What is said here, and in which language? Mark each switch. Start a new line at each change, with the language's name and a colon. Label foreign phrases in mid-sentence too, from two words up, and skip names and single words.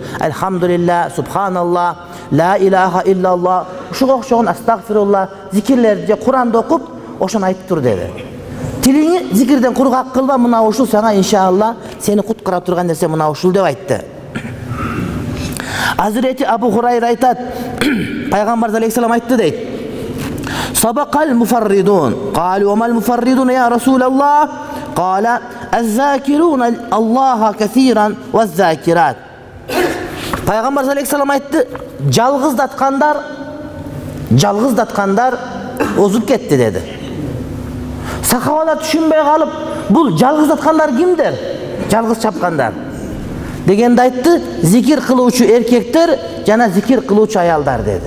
Arabic: الحمد لله، سبحان الله، لا إله إلا الله,
Kyrgyz: ушуга окшогон астагфируллах зикирлерди Куранды окуп, ошону айтып тур деди. Тилиңи зикирден кургак кылба, мына ушул сага иншалла сени куткара турган нерсе мына ушул деп айтты. Хазрети Абу Хурайра айтат, Пайгамбар алейхиссалам айтты дейт:
Arabic: "سبق المفردون." قالوا: "وما المفردون يا رسول الله؟" قال: "الذاكرون الله كثيرا والذاكرات."
Kyrgyz: Пайгамбар алейхиссалам айтты, жалгыздаткандар озуп кетти деди. Сахабалар түшүнбөй калып, бул жалгыздаткандар кимдер? Жалгыз чапкандар. Дегенде айтты, зикир кылуучу эркектер жана зикир кылуучу аялдар деди.